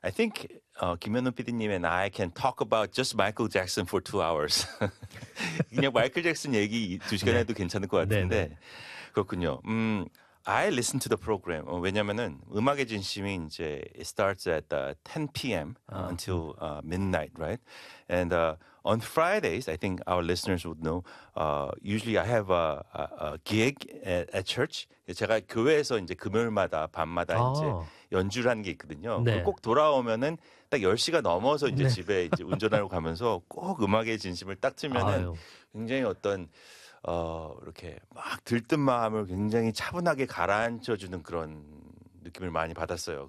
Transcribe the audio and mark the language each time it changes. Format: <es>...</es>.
<en>think 김현우 PD님 and I can talk about just Michael Jackson for 2 hours.</en> <ko>그냥 마이클 잭슨 얘기 2시간 네. 해도 괜찮을 것 같은데 네, 네. 그렇군요.</ko> <en>I listen to the program.</en> <ko>왜냐면은 음악의 진심이 이제</ko> <en>it starts at 10 p.m. until midnight, right? And on Fridays, I think our listeners would know, usually I have a gig at church.</en> <ko>제가 교회에서 이제 금요일마다 밤마다 아. 이제 연주를 하는 게 있거든요. 네. 꼭 돌아오면은 딱 10시가 넘어서 이제 네. 집에 이제 운전하러 가면서 꼭 음악의 진심을 딱 틀면은 굉장히 어떤 이렇게 막 들뜬 마음을 굉장히 차분하게 가라앉혀주는 그런 느낌을 많이 받았어요.</ko>